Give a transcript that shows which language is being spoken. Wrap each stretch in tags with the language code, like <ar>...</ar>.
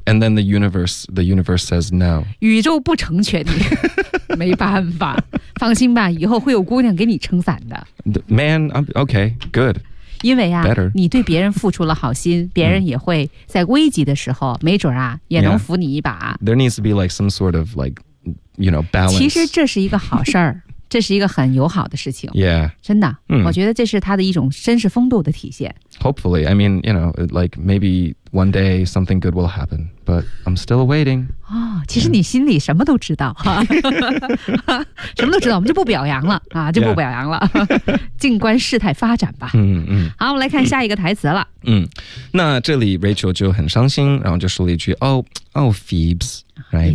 <en>yeah. And then the universe says no.</en> <zh>宇宙不成全你，没办法。放心吧，以后会有姑娘给你撑伞的。</zh> <en>The、man, okay, good.</en> <zh>因为啊、</zh> <en>Better.</en> <zh>你对别人付出了好心，别人也会在危急的时候，没准啊，也能扶你一把。</zh> <en>Yeah. There needs to be like some sort of like, you know, balance.</en> <zh>其实这是一个好事儿，这是一个很友好的事情。</zh> <en>Yeah.</en> <zh>真的、我觉得这是他的一种绅士风度的体现。</zh> <en>Hopefully, I mean, you know, like maybe one day something good will happen, but I'm still waiting.</en> <zh>哦，其实你心里什么都知道，什么都知道，我们就不表扬了啊，就不表扬了，静观事态发展吧。好，我们来看下一个台词了。那这里 Rachel 就很伤心，然后就说了一句，</zh> <en>Phoebs, right?</en>